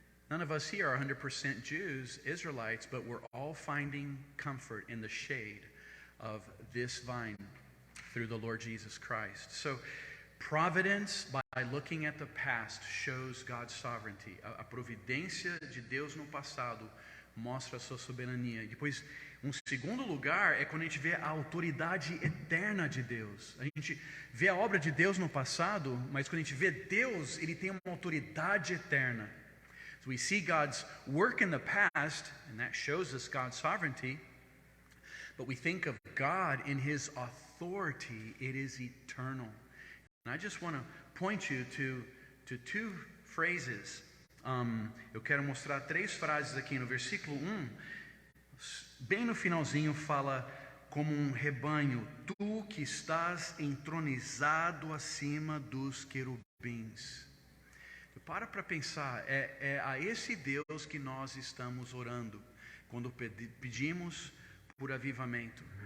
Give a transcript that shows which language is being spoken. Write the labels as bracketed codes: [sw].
[en] None of us here are 100% Jews, Israelites, but we're all finding comfort in the shade of this vine through the Lord Jesus Christ. So, providence, by looking at the past, shows God's sovereignty. [pt] A providência de Deus no passado mostra a sua soberania. Depois, um segundo lugar é quando a gente vê a autoridade eterna de Deus. A gente vê a obra de Deus no passado, mas quando a gente vê Deus, ele tem uma autoridade eterna. [en] So we see God's work in the past, and that shows us God's sovereignty. But we think of God in His authority. It is eternal. And I just want to point you to two phrases. [pt] Eu quero mostrar 3 frases aqui no versículo 1. Bem no finalzinho fala como um rebanho. Tu que estás entronizado acima dos querubins. Para pensar, é a esse Deus que nós estamos orando quando pedimos por avivamento.